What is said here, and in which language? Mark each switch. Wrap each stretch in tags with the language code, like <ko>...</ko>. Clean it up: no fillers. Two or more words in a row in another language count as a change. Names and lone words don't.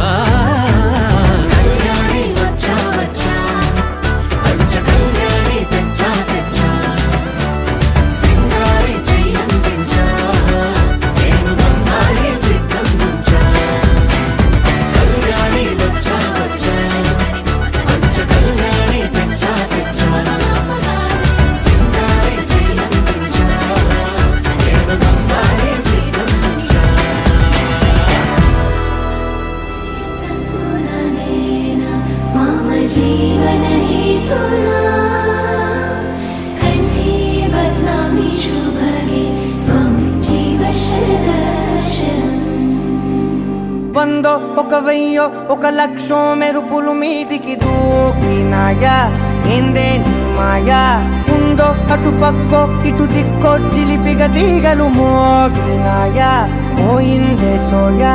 <te>కళ్యాణి వచ్చా వచ్చా పంచ కళ్యాణి తెచ్చా తెచ్చా సింగారి చెయ్యందించా నేను గమ్మారి సిద్ధం ఉంచా కళ్యాణి వచ్చా వచ్చా పంచ కళ్యాణి తెచ్చా తెచ్చా సింగారి చెయ్యందించా నేను గమ్మారి సిద్ధం ఉంచా</te> <sa>मम जीवन हेतुना कण्ठे बध्नामि शुभगे त्वं जीव शरदर्शनम्</sa> <te>వందో ఒక వెయ్యో ఒక లక్షో మెరుపులు మీదికి దూకినాయా ఏందే నీ మాయా ఉందో అటు పక్కో ఇటు దిక్కో చిలిపిగ తీగలు మోగినాయా పోయిందే సోయా</te>